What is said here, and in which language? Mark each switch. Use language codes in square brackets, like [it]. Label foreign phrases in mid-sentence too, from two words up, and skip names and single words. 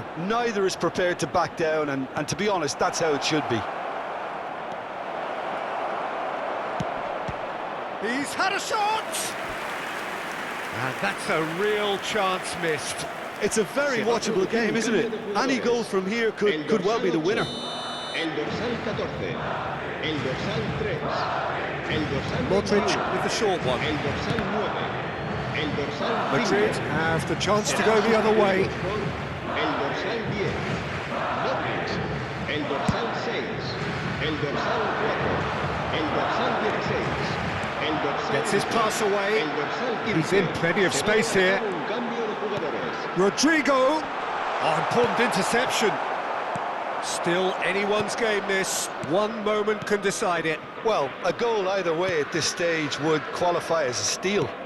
[en] Neither is prepared to back down, and to be honest, that's how it should be. He's had a shot! And that's a real chance missed. It's a very watchable game, isn't it? Any goal from here could well be the winner. [es] El dorsal 14, el dorsal 3, el dorsal [en] Modric with the short one. [es] el dorsal 9, el dorsal 5. [en] Madrid have the chance to go the other way. [es] El dorsal 10, Modric, el dorsal 6, el dorsal 4, el dorsal 16. [en] Gets his pass away. He's in plenty of space here. Rodrigo. Oh, important interception. Still anyone's game this. One moment can decide it. Well, a goal either way at this stage would qualify as a steal.